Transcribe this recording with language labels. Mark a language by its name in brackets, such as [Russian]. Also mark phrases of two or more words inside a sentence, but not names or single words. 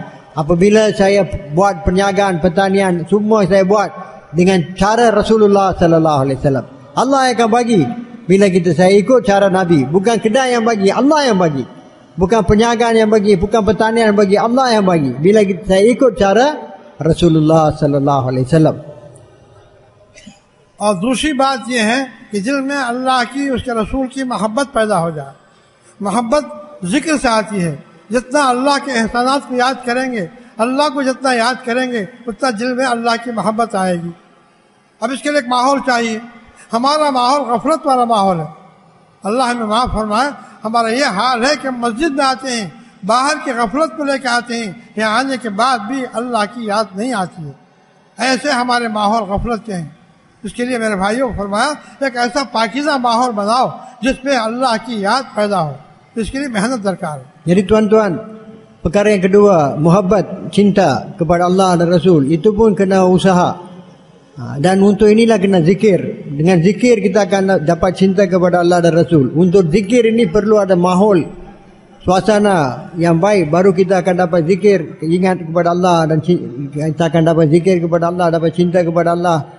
[Malay] Apabila saya buat perniagaan, pertanian, semua saya buat dengan cara Rasulullah [Arabic] sallallahu alaihi wasallam. [Malay] Allah akan bagi bila saya ikut cara Nabi. Bukan kedai yang bagi, Allah yang bagi. Bukan perniagaan yang bagi, bukan pertanian yang bagi, Allah yang bagi. Bila saya ikut cara Rasulullah [Arabic] sallallahu alaihi wasallam. [Hindi] और दूसरी बात यह है कि दिल में अल्लाह की, उसके रसूल की मोहब्बत पैदा हो जाए। मोहब्बत जिक्र से आती है। जितना अल्लाह के एहसानात को याद करेंगे, अल्लाह को जितना याद करेंगे, उतना दिल में अल्लाह की मोहब्बत आएगी। अब इसके लिए एक माहौल चाहिए। हमारा माहौल गफलत वाला माहौल है। अल्लाह हमें माफ़ फरमाए। हमारा ये हाल है कि हम मस्जिद में आते हैं, बाहर की गफलत को लेकर आते हैं, यहाँ आने के बाद भी अल्लाह की याद नहीं आती है। ऐसे हमारे माहौल गफलत के हैं। इसके लिए मेरे भाइयों को फरमाया एक ऐसा पाकीज़ा माहौल बनाओ जिसमें अल्लाह की याद पैदा हो। इसके लिए मेहनत दरकार है। [Malay] Jadi tuan-tuan, perkara yang kedua, muhabbat, cinta kepada Allah dan Rasul, itu pun kena usaha. Dan untuk inilah kena zikir. Dengan zikir kita akan dapat cinta kepada Allah dan Rasul. Untuk zikir ini perlu ada mahol, suasana yang baik, baru kita akan dapat zikir, ingat kepada Allah, dan kita akan dapat zikir kepada Allah, dapat cinta kepada Allah.